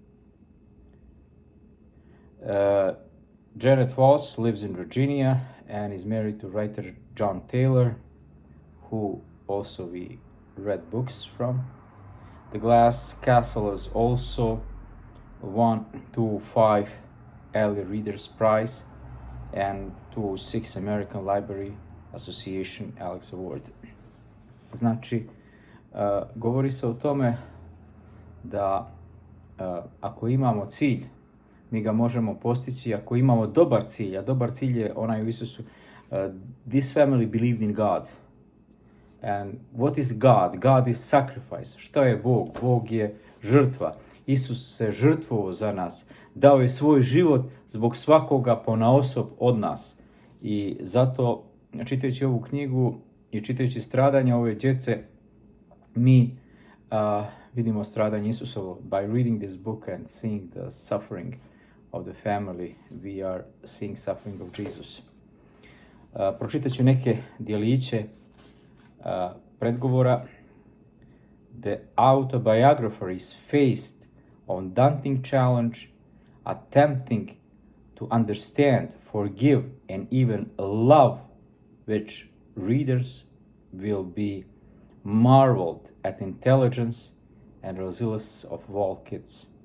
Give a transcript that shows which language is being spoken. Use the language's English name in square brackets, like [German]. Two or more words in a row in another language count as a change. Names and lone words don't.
[English] Jeannette Walls lives in Virginia and is married to writer John Taylor, who also we read books from. The Glass Castle is also won 2 Early Readers Prize and 6 American Library Association Alex Award. [Croatian] Znači, govori se o tome da ako imamo cilj, mi ga možemo postići ako imamo dobar cilj, a dobar cilj je onaj u Isusu. [English] This family believed in God. And what is God? God is sacrifice. [Croatian] Što je Bog? Bog je žrtva. Isus se žrtvovao za nas. Dao je svoj život zbog svakoga ponaosob od nas. I zato, čitajući ovu knjigu i čitajući stradanja ove djece, mi vidimo stradanje Isusovo. [English] By reading this book and seeing the suffering of the family, we are seeing suffering of Jesus. [Croatian] Pročitat ću neke dijeliće predgovora. [English] The autobiographer is faced on daunting challenge, attempting to understand, forgive, and even love, which readers will be marveled at intelligence and resilience of all kids.